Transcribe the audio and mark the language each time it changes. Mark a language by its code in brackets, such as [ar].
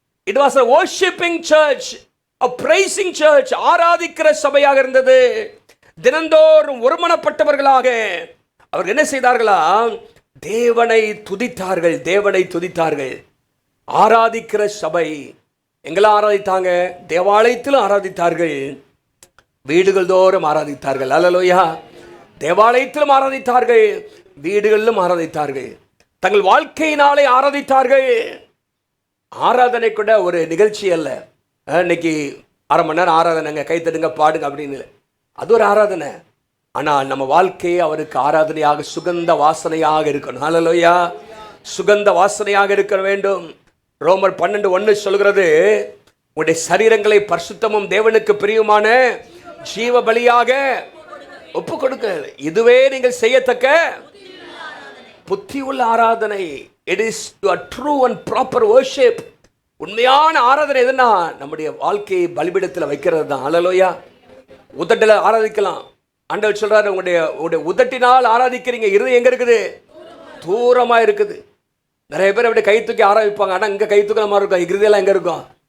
[en] It was a worshiping church, a praising church. [ta] ஆராதிக்கிற சபையாக இருந்தது. தினந்தோறும் ஒருமனப்பட்டவர்களாக அவர்கள் என்ன செய்தார்களா? தேவனை துதித்தார்கள். தேவனை துதித்தார்கள். ஆராதிக்கிற சபை எங்கெல்லாம் ஆராதித்தாங்க? தேவாலயத்திலும் ஆராதித்தார்கள், வீடுகள் தோறும் ஆராதித்தார்கள். அல்லேலூயா. தேவாலயத்திலும் ஆராதித்தார்கள், வீடுகளிலும் ஆராதித்தார்கள், தங்கள் வாழ்க்கையினாலே ஆராதித்தார்கள். ஆராதனை கூட ஒரு நிகழ்ச்சி அல்ல. இன்னைக்கு 1/2 மணி நேரம் ஆராதனைங்க, கைத்தடுங்க, பாடுங்க அப்படின்னு. அது ஒரு ஆராதனை. ஆனால் நம்ம வாழ்க்கையே அவருக்கு ஆராதனையாக, சுகந்த வாசனையாக இருக்கணும். அல்லேலூயா. சுகந்த வாசனையாக இருக்க வேண்டும். ரோமர் 12:1 சொல்கிறது, உங்களுடைய சரீரங்களை பரிசுத்தமும் தேவனுக்கு பிரியமான ஜீவ பலியாக ஒப்பு கொடுக்க, இதுவே நீங்கள் செய்யத்தக்க புத்தி உள்ள ஆராதனை. [en] It is a true and proper worship. [ta] உண்மையான ஆராதனை எதுனா நம்முடைய வாழ்க்கையை பலிபீடத்தில் வைக்கிறது தான். அல்லேலூயா. உதட்டில் ஆராதிக்கலாம். ஆண்டவர் சொல்றாரு, உங்களுடைய உதட்டினால் ஆராதிக்கிறீங்க, இருதயம் எங்க இருக்குது? தூரமா இருக்குது. நிறைய பேர் அப்படி கை தூக்கி ஆராதிப்பாங்க. ஆனால் இங்கே கை தூக்கிற மாதிரி இருக்கும், இருதயெல்லாம் எங்கே இருக்கும்?